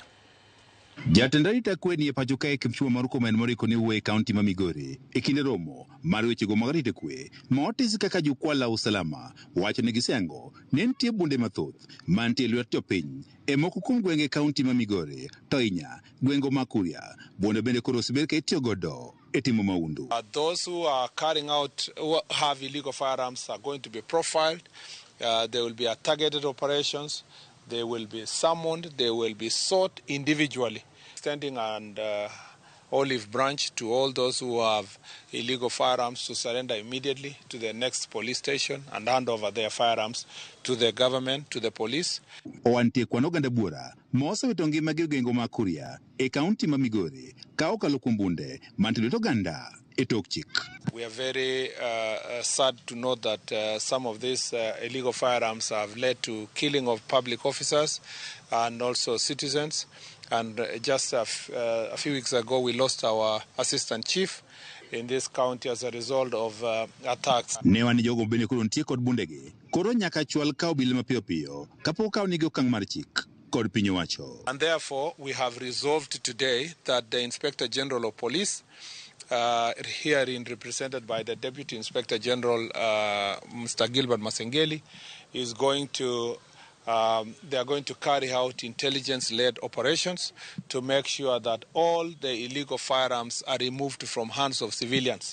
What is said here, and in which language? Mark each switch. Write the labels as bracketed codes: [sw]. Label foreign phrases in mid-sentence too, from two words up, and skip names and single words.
[luo] Jatend arita kwe ni e pacho ka Kipchumba Murkomen moriko ni wuok e kaunti ma Migori e kinde romo mar wechego mag arita kwe ma otis kaka jukwala usalama wacho ni gisengo ne nitie bunde mathoth mantie lwet jopiny e moko kuom gwenge kaunti ma Migori to inya gwengo ma Kuria bunde bende koro osebed ka itiyo godo e timo maundu. [en] Those who are carrying out, who have illegal firearms are going to be profiled. There will be targeted operations. They will be summoned. They will be sought individually. Extending an olive branch to all those who have illegal firearms to surrender immediately to the next police station and hand over their firearms to the government, to the police. [luo] Owantie kwano ganda buora mosewito ngima gi gengo ma Kuria e kaunti ma Migori ka okalo kuom bunde mantie to ganda e tok chik. [en] We are very sad to note that some of these illegal firearms have led to killing of public officers and also citizens. And just a few weeks ago, we lost our assistant chief in this county as a result of attacks. [luo] Ne wan jogo bende koro nitie kod bundegi. Koro nyaka chwal ka obila mapiyo piyo kapok kaw nigi okang' mar chik kod piny owacho. [en] And therefore, we have resolved today that the Inspector General of Police, herein represented by the Deputy Inspector General, Mr. Gilbert Masengeli, is going to they are going to carry out intelligence-led operations to make sure that all the illegal firearms are removed from hands of civilians.